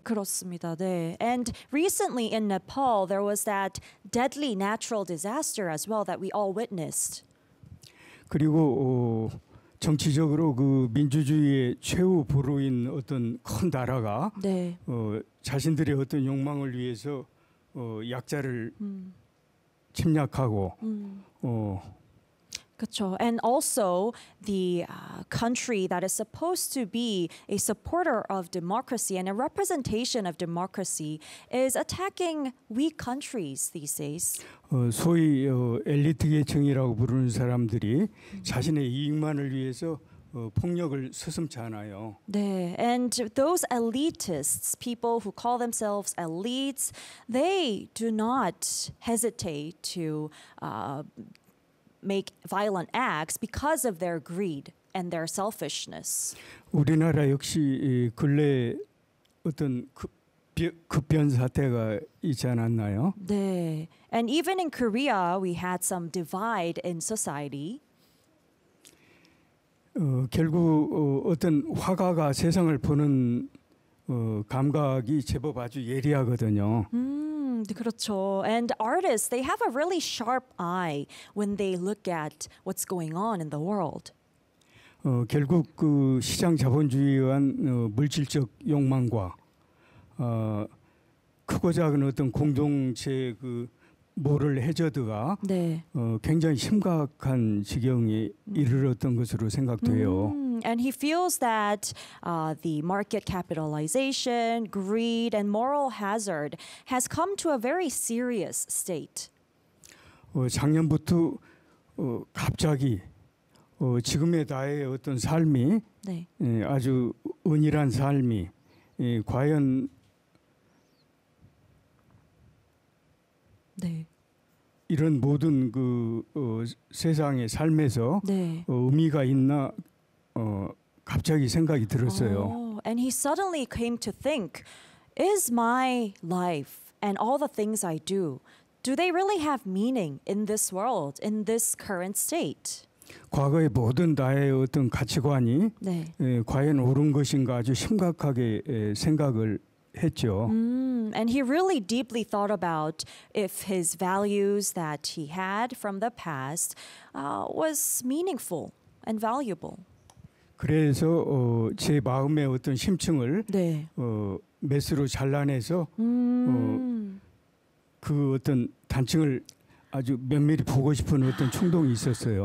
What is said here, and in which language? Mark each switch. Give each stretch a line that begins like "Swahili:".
Korean: 그렇습니다. 네.
English: And recently in Nepal there was that deadly natural disaster as well that we all witnessed.
Korean: 그리고 정치적으로 그 민주주의의 최후 보루인 어떤 큰 나라가 네. 자신들의 어떤 욕망을 위해서 약자를 침략하고 그렇죠.
English: And also the country that is supposed to be a supporter of democracy and a representation of democracy is attacking weak countries these days.
Korean: 소위 엘리트 계층이라고 부르는 사람들이 자신의 이익만을 위해서 폭력을 서슴지 않아요. 네.
English: And those elitists, people who call themselves elites, they do not hesitate to make violent acts because of their greed and their selfishness.
Korean: 우리나라 역시 근래 어떤 급변 사태가 있지 않았나요? 네.
English: And even in Korea, we had some divide in society.
Korean: 결국 어떤 화가가 세상을 보는 감각이 제법 아주 예리하거든요. 그렇죠.
English: And artists, they have a really sharp eye when they look at what's going on in the world.
Korean: 결국 그 시장 자본주의한 물질적 욕망과 크고 작은 어떤 공동체 그 모럴 해저드가 네. 굉장히 심각한 지경에 이르렀던 것으로 생각돼요.
English: And he feels that the market capitalization, greed, and moral hazard has come to a very serious state.
Korean: 작년부터 갑자기 지금의 나의 어떤 삶이 네. 아주 은밀한 삶이 과연 네. 이런 모든 그 세상의 삶에서 네. 의미가 있나 갑자기 생각이 들었어요.
English: Oh, and he suddenly came to think, is my life and all the things I do, do they really have meaning in this world, in this current state?
Korean: 과거의 모든 나의 어떤 가치관이 네. 과연 옳은 것인가 아주 심각하게 생각을 했죠.
English: And he really deeply thought about if his values that he had from the past was meaningful and valuable.
Korean: 그래서 제 마음의 어떤 심층을 네. 매스로 잘라내서 그 어떤 단층을 아주 면밀히 보고 싶은 어떤 충동이 있었어요.